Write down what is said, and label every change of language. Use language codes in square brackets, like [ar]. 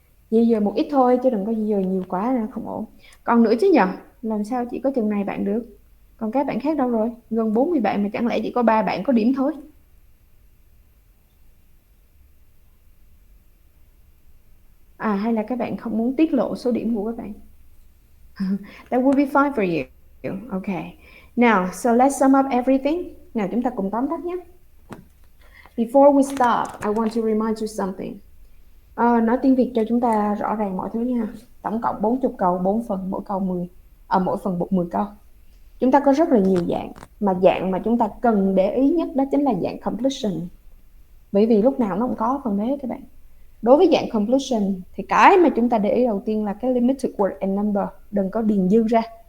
[vi] Di dời một ít thôi chứ đừng có di dời nhiều quá là không ổn. Còn nữa chứ nhờ, làm sao chỉ có chừng này bạn được? Còn các bạn khác đâu rồi? Gần 40 bạn mà chẳng lẽ chỉ có 3 bạn có điểm thôi? Hay là các bạn không muốn tiết lộ số điểm của các bạn? [en] That will be fine for you. Okay. Now, so let's sum up everything. [vi] Nào chúng ta cùng tóm tắt nhé. [en] Before we stop, I want to remind you something. [vi] Nói tiếng Việt cho chúng ta rõ ràng mọi thứ nha. Tổng cộng 40 câu, 4 phần, mỗi câu 10. Mỗi phần 10 câu. Chúng ta có rất là nhiều dạng. Mà dạng mà chúng ta cần để ý nhất đó chính là dạng completion. Bởi vì lúc nào nó cũng có phần đấy các bạn. Đối với dạng completion thì cái mà chúng ta để ý đầu tiên là cái [en] limited word and number. [vi] Đừng có điền dư ra.